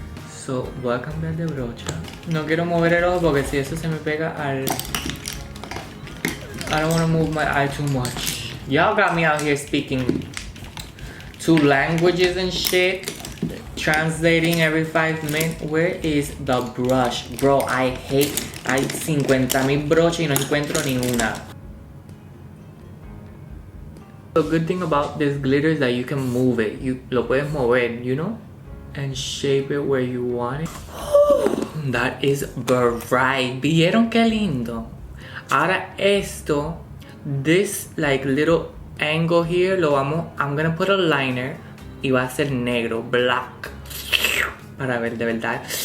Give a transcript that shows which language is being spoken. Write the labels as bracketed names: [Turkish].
[Spanish] So voy a cambiar de brocha. No quiero mover el ojo porque si eso se me pega al... [English] I don't want to move my eye too much. Y'all got me out here speaking 2 languages and shit. Translating every 5 minutes. Where is the brush? Bro, I hate... [Spanish] Hay 50,000 brochas y no encuentro ni una. [English] The good thing about this glitter is that you can move it. You [Spanish] lo puedes mover, [English] you know? And shape it where you want it. That is bright. [Spanish] ¿Vieron qué lindo? Ahora esto, [English] this like little angle here, I'm gonna put a liner [Spanish] y va a ser negro, [English] black. [Spanish] Para ver de verdad.